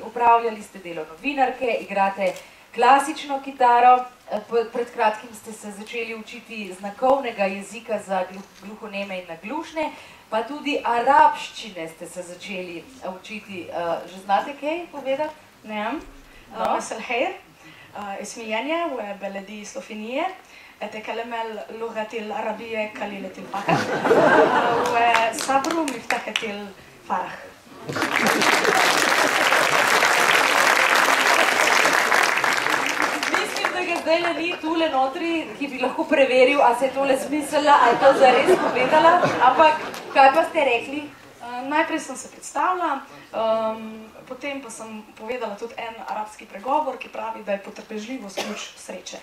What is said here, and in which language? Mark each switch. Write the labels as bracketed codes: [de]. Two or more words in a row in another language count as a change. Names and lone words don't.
[sl] Upravljali ste delo novinarke, igrate klasično kitaro, pred kratkim ste se začeli učiti znakovnega jezika za gluhoneme in naglušne, pa tudi arabščine ste se začeli učiti. Že znate kaj povedati? [ar] نعم مساء الخير اسمي يانيا وبلدي سلوفينية أتكلم اللغة العربية قليلة الفقه وصبر مفتاح الفرح. [sl] Mislim, da ga zdaj ni tule notri, ki bi lahko preveril, a se je tole smiselila, a je to zares povedala, ampak kaj pa ste rekli? Najprej sem se predstavila, potem pa sem povedala tudi en arabski pregovor, ki pravi, da je potrpežljivost ključ sreče.